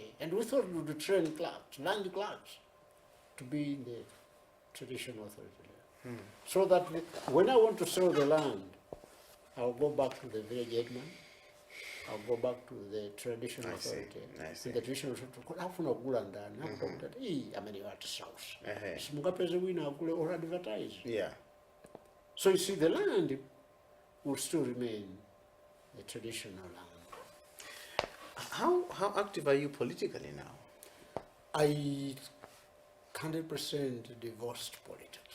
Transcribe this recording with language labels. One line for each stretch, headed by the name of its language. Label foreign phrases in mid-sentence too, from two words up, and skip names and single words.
English: And we thought we would train clerks, land clerks, to be in the traditional authority. So that when I want to sell the land, I'll go back to the village headman I'll go back to the traditional I see, authority. I see. In the traditional authority,
Nyanja: afuna kugula ndani, nakuta kuti, amene watisausa. Uh-huh. Simungapeze wina akule
English: or advertise. Yeah. So you see, the land will still remain a traditional land. How active are you politically now? I 100% divorced politics.